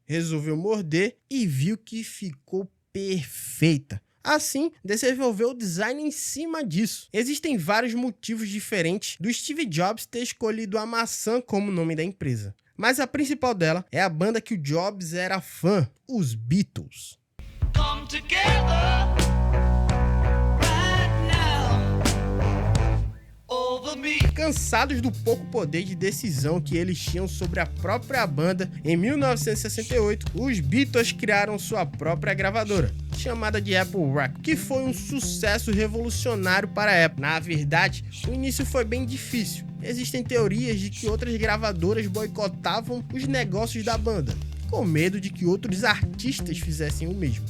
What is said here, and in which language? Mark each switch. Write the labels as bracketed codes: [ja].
[pt] Resolveu morder e viu que ficou perfeita. Assim, desenvolveu o design em cima disso. Existem vários motivos diferentes do Steve Jobs ter escolhido a maçã como nome da empresa. Mas a principal dela é a banda que o Jobs era fã, os Beatles. [en] Come together right now over me. [pt] Cansados do pouco poder de decisão que eles tinham sobre a própria banda, em 1968, os Beatles criaram sua própria gravadora, chamada de Apple Records, que foi um sucesso revolucionário para a Apple. Na verdade, o início foi bem difícil. Existem teorias de que outras gravadoras boicotavam os negócios da banda, com medo de que outros artistas fizessem o mesmo.